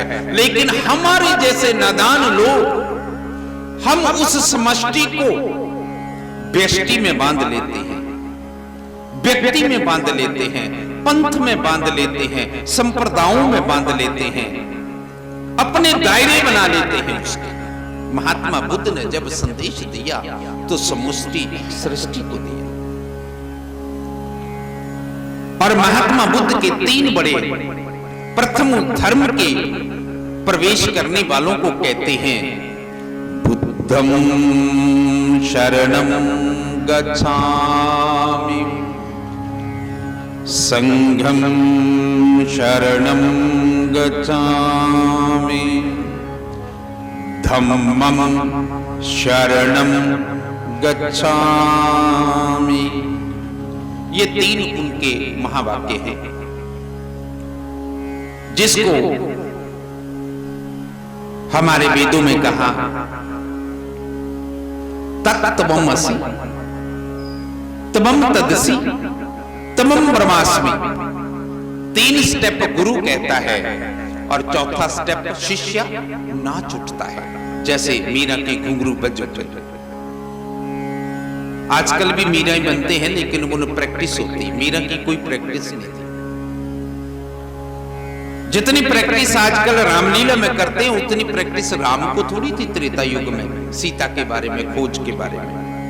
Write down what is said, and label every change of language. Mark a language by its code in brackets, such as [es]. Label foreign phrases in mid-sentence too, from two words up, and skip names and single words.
[hi] लेकिन हमारे जैसे नादान लोग, हम उस समष्टि को व्यष्टि में बांध लेते हैं, व्यक्ति में बांध लेते हैं, पंथ में बांध लेते हैं, संप्रदायों में बांध लेते हैं, अपने दायरे बना लेते हैं उसके। महात्मा बुद्ध ने जब संदेश दिया तो समष्टि सृष्टि को दिया। और महात्मा बुद्ध के 3 बड़े प्रथम धर्म के प्रवेश करने वालों को कहते हैं [pi] बुद्धं शरणं गच्छामि, संघं शरणं गच्छामि, धम्मं शरणं गच्छामि। [hi] ये 3 उनके महावाक्य हैं जिसको हमारे वेदों में कहा [sa] तत्त्वमसि, तमम तदसि, तमम ब्रह्मास्मि। [hi] 3 स्टेप गुरु कहता है और चौथा स्टेप शिष्य नाच उठता है, जैसे मीरा के घुंघरू बज उठे। आजकल भी मीरा ही बनते हैं लेकिन उन्हें प्रैक्टिस होती है, मीरा की कोई प्रैक्टिस नहीं थी। जितनी प्रैक्टिस आजकल रामलीला में करते हैं उतनी प्रैक्टिस राम को थोड़ी थी त्रेता युग में, सीता के बारे में, खोज के बारे में।